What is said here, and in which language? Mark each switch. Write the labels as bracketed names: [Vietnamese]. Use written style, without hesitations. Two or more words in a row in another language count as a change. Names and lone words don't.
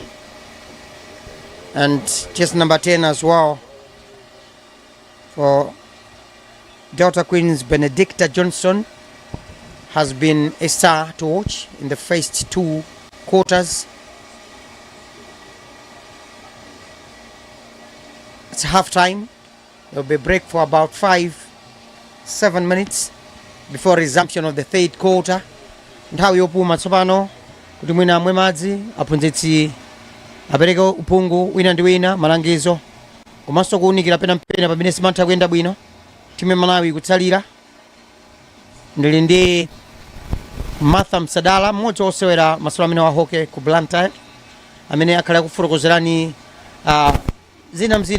[English] And just number 10 as well for Delta Queens, Benedicta Johnson, has been a star to watch in the first 2 quarters. It's half time. There will be a break for about 5-7 minutes before resumption of the third quarter. [Nyanja] Nthawi yopuma tsopano kuti mwina amwe madzi aphunzitsi apereke uphungu wina ndi wina, malangizo komanso kuwunikira penapena pamene simatha kuyenda bwino. Timu ya Malawi kutsalira ndili ndi Martha Msadala, mmodzi osewera masewera amene wa hockey ku Blantyre, amene akhala kufotokozerani zina mzina